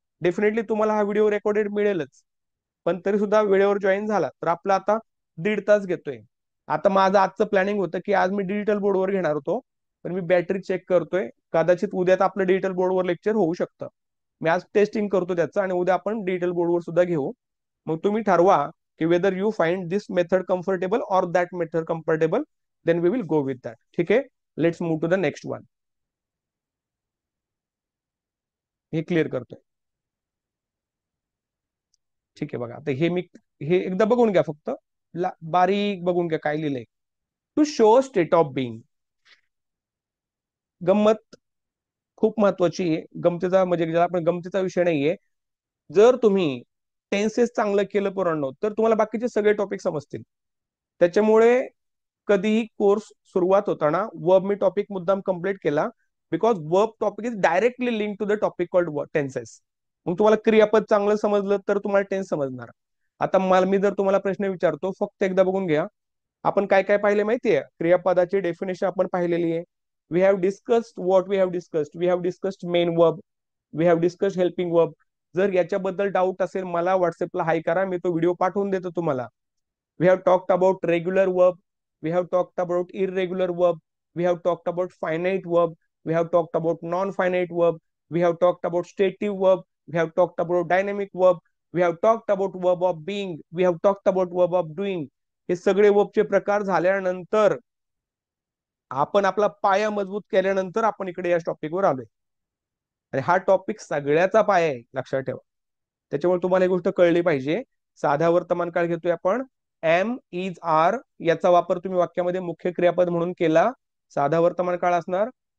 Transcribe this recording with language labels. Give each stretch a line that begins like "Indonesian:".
Marathi: Definitely तुम्हाला हा video recorded मिळेलच, पण तरी सुद्धा वेळेवर जॉईन झाला तर आपला आता 1.5 तास घेतोय. आता माझं आजचं प्लॅनिंग होतं की आज मी डिजिटल बोर्डवर घेणार होतो, पण मी बॅटरी चेक करतोय, कदाचित उद्यात आपलं डिजिटल बोर्डवर लेक्चर होऊ शकतं. मी आज टेस्टिंग करतो त्याचं आणि उद्या आपण डिटेल बोर्डवर सुद्धा घेऊ. मग तुम्ही ठरवा की
English: Whether you find this method comfortable or that method comfortable, then we will go with that.
Marathi: ठीक आहे,
English: Let's move to the next one.
Marathi: हे क्लिअर करतोय. ठीक आहे, बघा आता हे एकदा बघून घ्या फक्त, बारीक बघून घ्या काय लिहिलंय.
English: To show state of being.
Marathi: गंमत खूप महत्वाची आहे. गमतीचा म्हणजे ज्याला आपण गमतीचा विषय नाहीये. जर तुम्ही टेन्सेस चांगलं केलं पोरांनो, तर तुम्हाला बाकीचे सगळे टॉपिक समजतील. त्याच्यामुळे कधीही कोर्स सुरुवात होताना वर्ब मी टॉपिक मुद्दाम कंप्लीट केला,
English: Because verb topic is directly link to the topic called tenses.
Marathi: मग तुम्हाला क्रियापद चांगलं समजलं तर तुम्हाला टेन्स समजणार. आता मला मी जर तुम्हाला प्रश्न विचारतो, फक्त एकदा बघून घ्या. आपण काय काय पाहिले माहितीये? क्रियापदाची डेफिनेशन आपण पाहिलेली आहे.
English: We have discussed what we have discussed. We have discussed main verb, we have discussed helping verb.
Marathi: जर याच्याबद्दल डाऊट असेल मला व्हॉट्सअपला हाय करा, मी तो व्हिडिओ पाठवून देतो तुम्हाला.
English: We have talked about regular verb. We have talked about irregular verb. We have talked about finite verb. We have talked about non-finite verb. We have talked about stative verb. We have talked about dynamic verb. We have talked about verb of being. We have talked about verb of doing.
Marathi: हे सगळे वर्बचे प्रकार झाल्यानंतर आपण आपला पाया मजबूत केल्यानंतर आपण इकडे या टॉपिकवर आलोय. आणि हा टॉपिक सगळ्याचा पाया आहे, लक्षात ठेवा. त्याच्यामुळे तुम्हाला ही गोष्ट कळली पाहिजे. साधा वर्तमान काळ घेतोय आपण. एम इज आर याचा वापर तुम्ही वाक्यामध्ये मुख्य क्रियापद म्हणून केला, साधा वर्तमान काळ असणार.